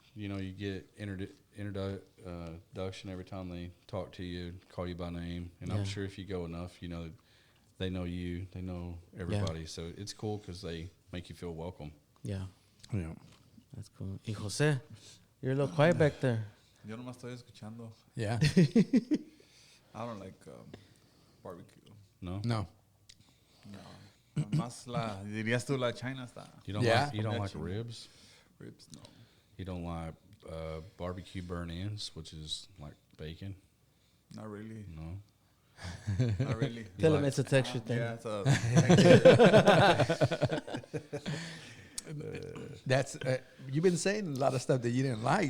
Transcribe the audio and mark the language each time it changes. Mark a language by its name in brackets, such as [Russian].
[English] You get introduction every time they talk to you, call you by name. And I'm sure if you go enough, they know you, they know everybody. So it's cool because they make you feel welcome. Yeah, Yeah. that's cool. Y Jose, you're a little quiet back there. [Spanish] Yo nomás estoy escuchando. [English] Yeah. I don't like barbecue. No? No. No. [Spanish] Más dirías tú la China style. [English] You don't Yeah. like you don't Yeah, like chicken. ribs? Ribs, no. You don't like barbecue burn-ins, which is like bacon? Not really. No. Not really. Tell him it's a texture thing. Yeah, it's a That's you've been saying a lot of stuff that you didn't like.